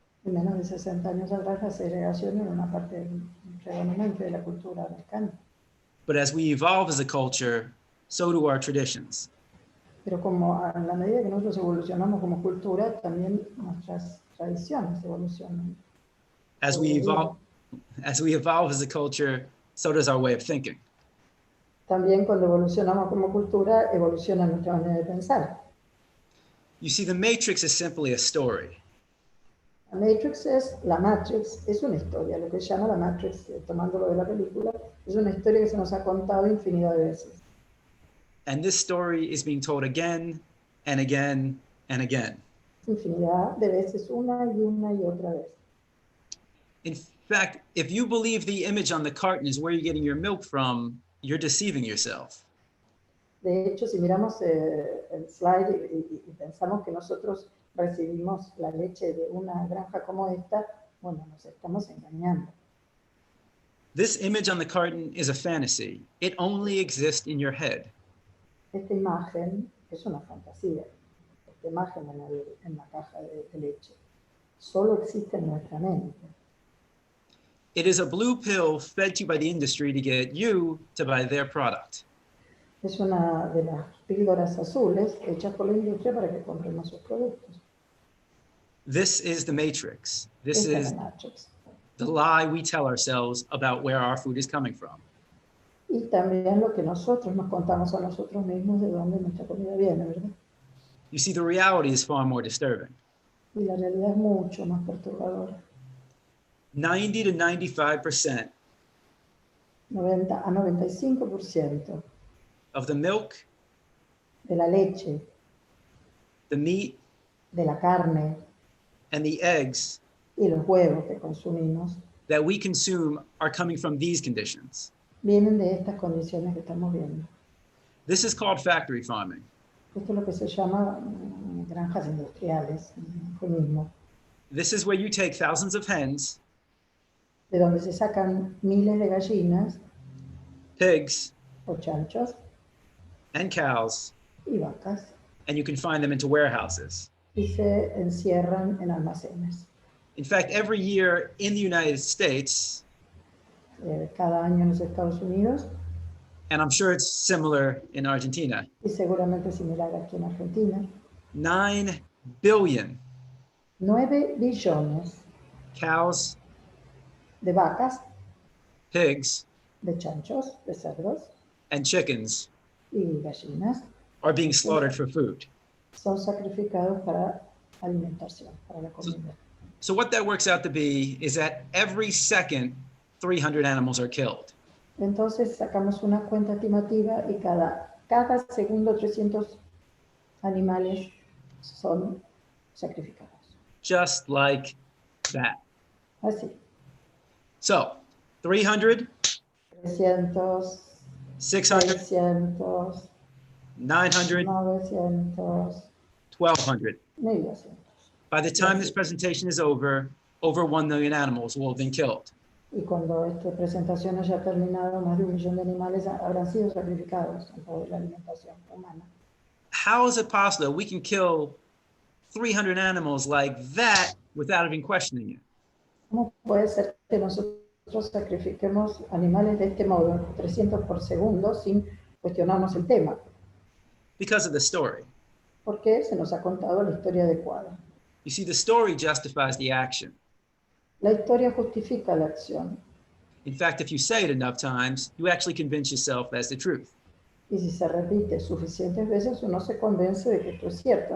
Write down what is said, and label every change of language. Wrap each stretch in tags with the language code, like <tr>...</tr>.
<es>Y menos de 60 años atrás, la segregación era una parte predominante de la cultura americana.</es> <en>But as we evolve as a culture, so do our traditions.</en> <es>Pero como a la medida que nosotros evolucionamos como cultura, también nuestras tradiciones evolucionan.</es> <en>As we evolve as a culture, so does our way of thinking.</en> <es>También cuando evolucionamos como cultura, evoluciona nuestra manera de pensar.</es> <en>You see, the Matrix is simply a story.</en> <es>La Matrix es una historia, lo que se llama la Matrix, tomándolo de la película, es una historia que se nos ha contado infinidad de veces.</es> <en>And this story is being told again and again and again.</en> <es>Infinidad de veces, una y otra vez.</es> <en>In fact, if you believe the image on the carton is where you're getting your milk from, you're deceiving yourself.</en> <es>De hecho, si miramos el slide y pensamos que nosotros recibimos la leche de una granja como esta, bueno, nos estamos engañando.</es> <en>This image on the carton is a fantasy. It only exists in your head.</en> <es>Esta imagen es una fantasía. Esta imagen en la caja de leche solo existe en nuestra mente.</es> <en>It is a blue pill fed to you by the industry to get you to buy their product.</en> <es>Es una de las píldoras azules hechas por la industria para que compremos sus productos.</es> <en>This is the Matrix. This</en> <es>Esta es</es> <en>is</en> <es>la Matrix.</es> <en>the lie we tell ourselves about where our food is coming from.</en> <es>Y también lo que nosotros nos contamos a nosotros mismos de dónde nuestra comida viene, ¿verdad?</es> <en>You see, the reality is far more disturbing.</en> <es>Y la realidad es mucho más perturbadora.</es> <en>90 to 95%</en> <es>90 a 95%</es> <en>of the milk,</en> <es>de la leche,</es> <en>the meat,</en> <es>de la carne</es> <en>and the eggs</en> <es>y los huevos que consumimos</es> <en>that we consume are coming from these conditions.</en> <es>vienen de estas condiciones que estamos viendo.</es> <en>This is called factory farming.</en> <es>Esto es lo que se llama granjas industriales, eufemismo,</es> <en>This is where you take thousands of hens,</en> <es>de donde se sacan miles de gallinas</es> <en>pigs,</en> <es>o chanchos</es> <en>and cows,</en> <es>y vacas</es> <en>and you can find them into warehouses.</en> <es>y se encierran en almacenes.</es> <en>In fact, every year in the United States,</en> <es>Cada año en los Estados Unidos,</es> <en>and I'm sure it's similar in Argentina,</en> <es>y seguramente similar aquí en Argentina,</es> <en>9 billion</en> <es>9 billones</es> <en>cows,</en> <es>de vacas,</es> <en>pigs,</en> <es>de chanchos, de cerdos</es> <en>and chickens</en> <es>y gallinas</es> <en>are being slaughtered for food.</en> <es>son sacrificados para alimentación, para la comida.</es> <en>So what that works out to be is that every second, 300 animals are killed.</en> <es>Entonces sacamos una cuenta estimativa y cada segundo 300 animales son sacrificados.</es> <en>Just like that.</en> <es>Así,</es> <en>So 300,</en> <es>300,</es> <en>600,</en> <es>600,</es> <en>900,</en> <es>900,</es> <en>1,200.</en> <es>1200.</es> <en>By the time this presentation is over 1 million animals will have been killed.</en> <es>Y cuando esta presentación haya terminado, más de 1 millón de animales habrán sido sacrificados en favor de la alimentación humana.</es> <en>How is it possible that we can kill 300 animals like that without even questioning it?</en> <es>¿Cómo puede ser que nosotros sacrifiquemos animales de este modo, 300 por segundo, sin cuestionarnos el tema?</es> <en>Because of the story.</en> <es>Porque se nos ha contado la historia adecuada.</es> <en>You see, the story justifies the action.</en> <es>La historia justifica la acción.</es> <en>In fact, if you say it enough times, you actually convince yourself that's the truth.</en> <es>Y si se repite suficientes veces, uno se convence de que esto es cierto.</es>